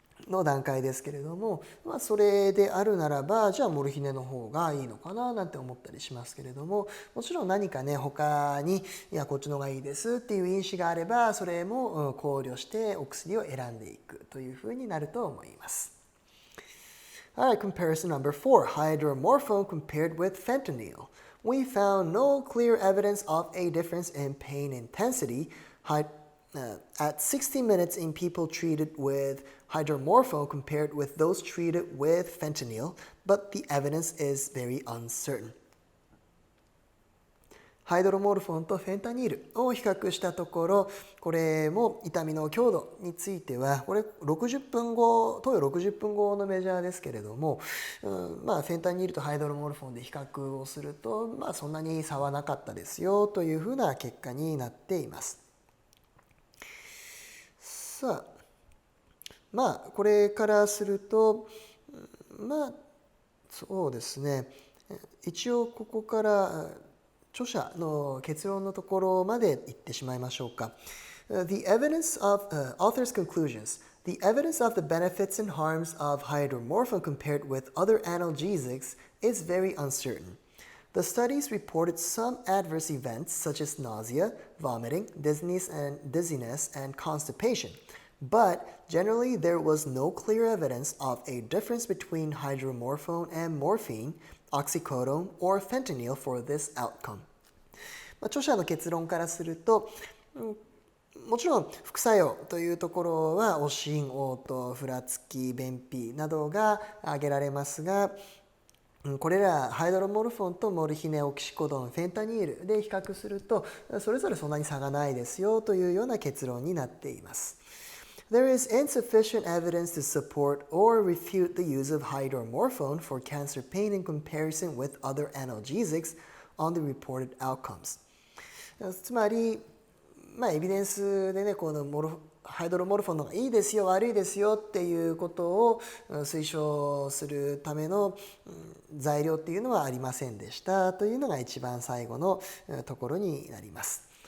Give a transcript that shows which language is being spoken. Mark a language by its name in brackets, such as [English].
[Japanese] の段階ですけれども、それであるならばじゃあモルヒネの方がいいのかななんて思ったりしますけれども、もちろん何かね他にいやこっちの方がいいですっていう因子があればそれも考慮してお薬を選んでいくというふうになると思います。 [English] Alright, comparison number 4. Hydromorphone compared with fentanyl. We found no clear evidence of a difference in pain intensity at 60 minutes in people treated with hydromorphone compared with those treated with fentanyl, but the evidence is very uncertain. [Japanese] ハイドロモルフォンとフェンタニールを比較したところ、これも痛みの強度については、これ60分後、投与60分後のメジャーですけれども、フェンタニールとハイドロモルフォンで比較をすると、そんなに差はなかったですよというふうな結果になっています。さあ、これからすると、そうですね、一応ここから著者の結論のところまで言ってしまいましょうか。 [English] The evidence of author's conclusions. The evidence of the benefits and harms of hydromorphone compared with other analgesics is very uncertain. The studies reported some adverse events such as nausea, vomiting, dizziness, and constipation. But generally, there was no clear evidence of a difference between hydromorphone and morphine, oxycodone, or fentanyl for this outcome. [Japanese] 著者の結論からすると、もちろん副作用というところは悪心、嘔吐、ふらつき、便秘などが挙げられますが、これらハイドロモルフォンとモルヒネ、オキシコドン、フェンタニールで比較すると、それぞれそんなに差がないですよというような結論になっています。 [English] There is insufficient evidence to support or refute the use of hydromorphone for cancer pain in comparison with other analgesics on the reported outcomes. [Japanese] つまり、エビデンスでね、このハイドロモルフォンの方がいいですよ、悪いですよっていうことを推奨するための材料っていうのはありませんでしたというのが一番最後のところになります。